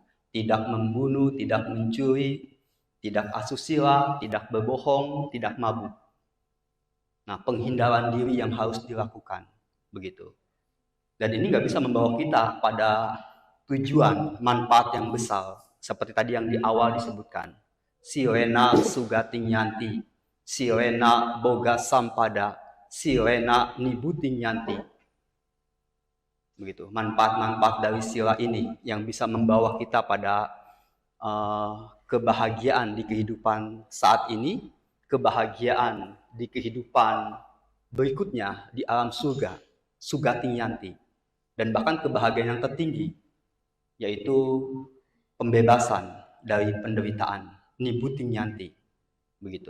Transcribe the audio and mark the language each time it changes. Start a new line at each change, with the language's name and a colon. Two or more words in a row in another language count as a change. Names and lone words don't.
Indonesian: Tidak membunuh, tidak mencuri, tidak asusila, tidak berbohong, tidak mabuk. Nah, penghindaran diri yang harus dilakukan. Begitu. Dan ini nggak bisa membawa kita pada tujuan, manfaat yang besar. Seperti tadi yang di awal disebutkan.
Pali: Silena sugating yanti, silena boga sampada, silena nibuting yanti.
Indonesian: Begitu. Manfaat-manfaat dari sila ini yang bisa membawa kita pada kebahagiaan di kehidupan saat ini, kebahagiaan di kehidupan berikutnya di alam surga,
Pali: sugating yanti,
Indonesian: dan bahkan kebahagiaan yang tertinggi, yaitu pembebasan dari penderitaan,
Pali: nibuting yanti,
Indonesian: begitu.